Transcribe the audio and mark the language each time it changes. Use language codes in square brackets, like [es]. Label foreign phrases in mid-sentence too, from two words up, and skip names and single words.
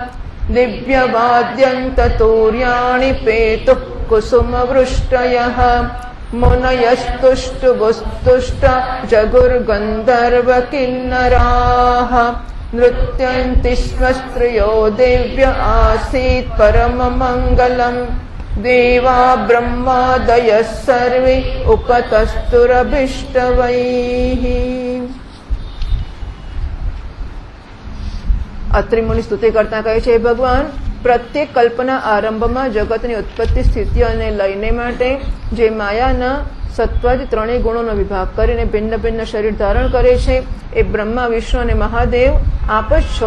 [sa] दिव्यवाद्यन्ततूर्याणि पेतुः कुसुमवृष्टयः मुनयस्तुष्टुभुस्तुष्ट जगुर्गन्धर्वकिन्नराः नृत्यन्ति स्म स्त्रियो देव्य आसीत् परममङ्गलम् देवा ब्रह्मादयः सर्वे उपतस्तुरभीष्टवैः। [gu] અત્રિ મુનિ સ્તુતિ કરતા કહે છે, ભગવાન પ્રત્યેક કલ્પના આરંભમાં જગતની ઉત્પત્તિ સ્થિતિ અને લયને માટે જે માયાના સત્વાદી 3 ગુણોનો વિભાગ કરીને ભિન્ન ભિન્ન શરીર ધારણ કરે છે એ બ્રહ્મા વિષ્ણુ અને મહાદેવ આપ જ છો.